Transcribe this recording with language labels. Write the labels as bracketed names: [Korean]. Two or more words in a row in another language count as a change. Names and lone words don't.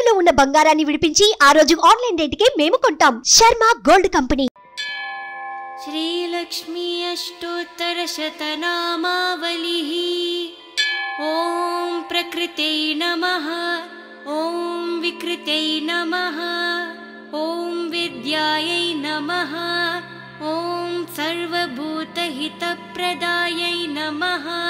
[Telugu] ఉన్న బంగారాన్ని విడిపించి ఆ రోజు ఆన్లైన్ రేటుకే మేము కొంటాం. శర్మ గోల్డ్ కంపెనీ. [Sanskrit] श्रीलक्ष्मी अष्टोत्तरशतनामावलिः। ॐ प्रकृत्यै नमः, ॐ विकृत्यै नमः, ॐ विद्यायै नमः, ॐ सर्वभूतहितप्रदायै नमः,